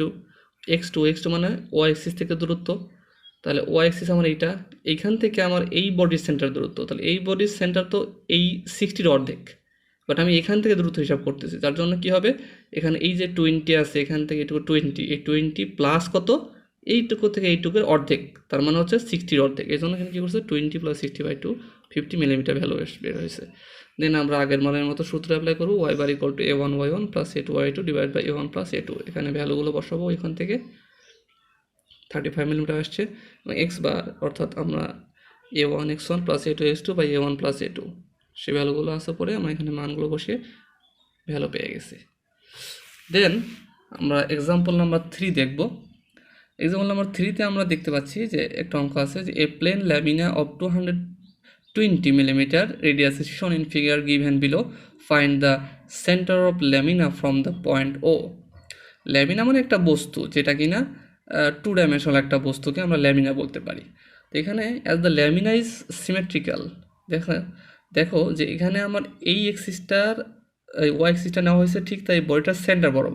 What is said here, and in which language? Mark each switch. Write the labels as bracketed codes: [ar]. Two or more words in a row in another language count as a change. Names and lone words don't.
[bn] x2 মানে [en] y axis [bn] থেকে দূরত্ব, তাহলে [en] y axis [bn] আমার এইটা, এইখান থেকে আমার এই বডির সেন্টার দূরত্ব, তাহলে এই বডির সেন্টার তো এই 60 অর্ধেক, বাট আমি এখান থেকে দূরত্ব হিসাব করতেছি, যার জন্য কি হবে? এখানে এই যে 20 আছে, এখান থেকে এইটুকু 20, এই 20 প্লাস কত? এইটুকু থেকে এইটুকুর অর্ধেক, তার মানে হচ্ছে 60 অর্ধেক। এই জন্য এখানে কী করছে? 20 + 60/2, 50 মিলিমিটার ভ্যালু বের হয়েছে। দেন আমরা আগের মানের মতো সূত্র অ্যাপ্লাই করবো, y বার = a1 y1 + a2 y2 / a1 + a2। এখানে ভ্যালুগুলো বসাবো, এখান থেকে 35 মিলিমিটার আসছে, এবং এক্স বার অর্থাৎ আমরা a1 x1 + a2 x2 / a1 + a2 সে ভ্যালুগুলো আসার পরে আমরা এখানে মানগুলো বসিয়ে ভ্যালু পেয়ে গেছি। দেন আমরা [en] example number 3 [bn] দেখব। [en] example number 3তে [bn] আমরা দেখতে পাচ্ছি যে একটা অঙ্ক আছে যে [en] a plane lamina of 220 millimeter radius is shown in figure given below, find the center of lamina from the point o. [bn] ল্যামিনা মানে একটা বস্তু, যেটা কিনা 2 ডাইমেনশনাল একটা বস্তুকে আমরা ল্যামিনা বলতে পারি। তো এখানে [en] as the lamina is symmetrical, [bn] দেখো যে এখানে আমার এই এক্সিসটার [en] y axisটা [bn] নেওয়া হয়েছে ঠিক তাই বডিটার সেন্টার বরাবর।